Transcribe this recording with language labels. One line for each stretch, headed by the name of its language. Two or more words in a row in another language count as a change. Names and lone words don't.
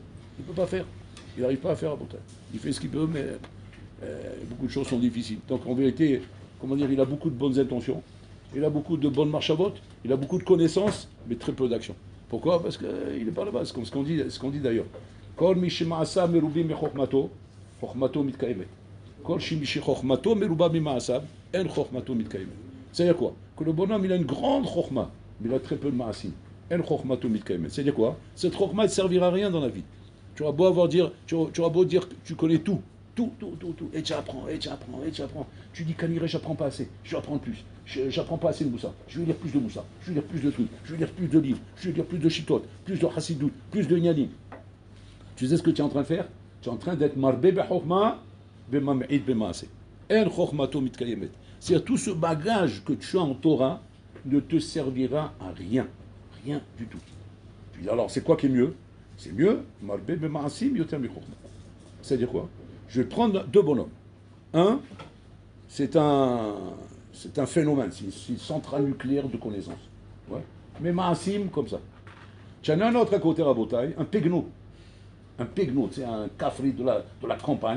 French: Il ne peut pas faire. Il n'arrive pas à faire à Botaï. Il fait ce qu'il peut, mais beaucoup de choses sont difficiles. Donc en vérité, comment dire, il a beaucoup de bonnes intentions. il a beaucoup de bonnes marches à vote, il a beaucoup de connaissances, mais très peu d'action. Pourquoi? Parce qu'il n'est pas là-bas, c'est comme ce qu'on dit d'ailleurs.
Hebrew: כל מי שמעשיו מרובין מחכמתו, חכמתו מתקיימת. כל מי חכמתו מרובה ממעשיו, אין חכמתו מתקיימת.
French: C'est-à-dire quoi? Que le bonhomme, il a une grande chokhma, mais il a très peu de ma'asim.
Hebrew: אין חכמתו מתקיימת.
French: C'est-à-dire quoi? Cette chokhma ne servira à rien dans la vie. Tu auras beau dire que tu connais tout. Tout. Et tu apprends. Tu dis qu'Aniré, j'apprends pas assez. Je vais apprendre plus. J'apprends pas assez de Moussa. Je vais lire plus de Moussa. Je vais lire plus de trucs. Je vais lire plus de livres. Je vais lire plus de Chitot, plus de Hassidout, plus de Nyanim. Tu sais ce que tu es en train de faire? Tu es en train d'être
Hebrew: מרבה בחכמה, ממעיט במעשה. אין חכמתו מתקיימת.
French: C'est-à-dire tout ce bagage que tu as en Torah ne te servira à rien. Rien du tout. Tu dis alors, c'est quoi qui est mieux? C'est mieux,
Hebrew: מרבה במעשים יותר מחכמה.
French: C'est-à-dire quoi? Je vais prendre deux bonhommes. Un, c'est un phénomène, c'est une centrale nucléaire de connaissances. Ouais. Mais Maasim, comme ça. Tu en as un autre à côté, Rabotaï, un pegno. Un pegno, c'est un cafri de la campagne.